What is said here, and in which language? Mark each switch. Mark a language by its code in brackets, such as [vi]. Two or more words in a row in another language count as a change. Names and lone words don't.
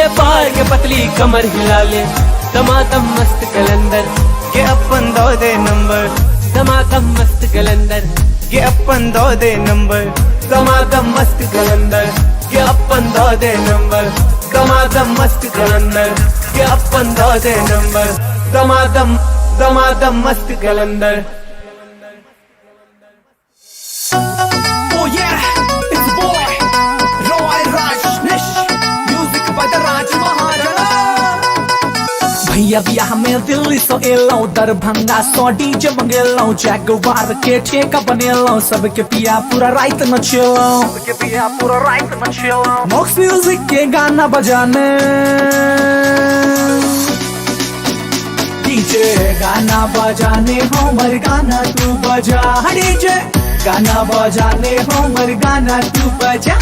[mai] पर के पतली कमर हिला ले दमादम मस्त कलंदर के अपन दो दे नंबर दमादम मस्त कलंदर के अपन दो दे नंबर दमादम मस्त कलंदर के अपन दो दे नंबर दमादम मस्त कलंदर के अपन दो दे नंबर दमादम मस्त कलंदर [en] Oh yeah, it's boy Roy Rajneesh music by the Raj Maharaja [mai] भैया बियाह में दिल्ली से एलौ, दरभंगा से डीजे मंगेलौ, जगवार के ठेका बनेलौ, सबके पिया पूरा रात नचेलौ, सबके पिया पूरा रात नचेलौ। मॉक्स म्यूजिक के गाना बजाने डीजे गाना बजाने हमर गाना तू बजा, डीजे गाना बजाने हमर गाना तू बजा।